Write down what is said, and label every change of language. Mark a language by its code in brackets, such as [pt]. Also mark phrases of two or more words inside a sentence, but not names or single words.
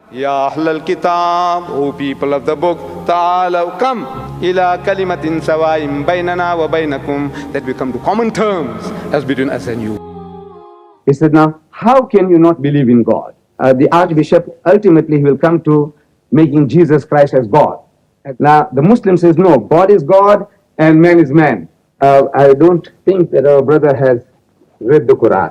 [ar] يا أهل الكتاب, [en] O people of the book, Ta'alaw, come [ar] إلى كلمة سواء بيننا وبينكم, [en] that we come to common terms as between us and you. He said, now, how can you not believe in God? The Archbishop, ultimately, will come to making Jesus Christ as God. Now, the Muslim says, no, God is God and man is man. I don't think that our brother has read the Quran.